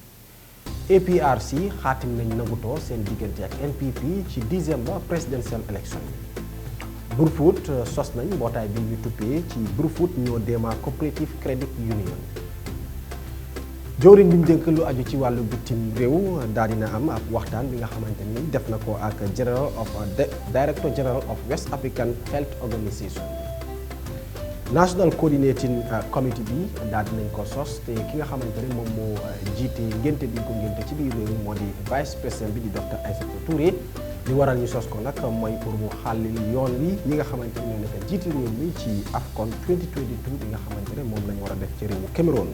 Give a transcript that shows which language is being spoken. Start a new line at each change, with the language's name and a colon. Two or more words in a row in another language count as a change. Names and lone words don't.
Wolof: APRC xaatim nañ nangutoo seen diggante ak NPP ci 10e
English: presidential election
Wolof: yi. Brufut sos nañ mbootaay bi ñu tuppee ci Brufut ñoo deema Cooperative Credit Union. jawriñ bi ñu dénk lu aju ci wàllu bitim réew daal dina am ab waxtaan bi nga xamante ni def na ko ak Director General of West African Health Organization. National Coordinating Committee bi daal dinañ ko sos te ki nga xamante ne moom moo jiite ngénte bi ko ngénte ci biir réew moo di vice président bi di Dr Aïssatou Touré li waral ñu sos ko nag mooy pour mu xàllil yoon wi ñi nga xamante ne ñoo nekk jiite réew mi ci AFCON 2022 bi nga xamante ne moom la ñu war a def ci réewu Cameroun.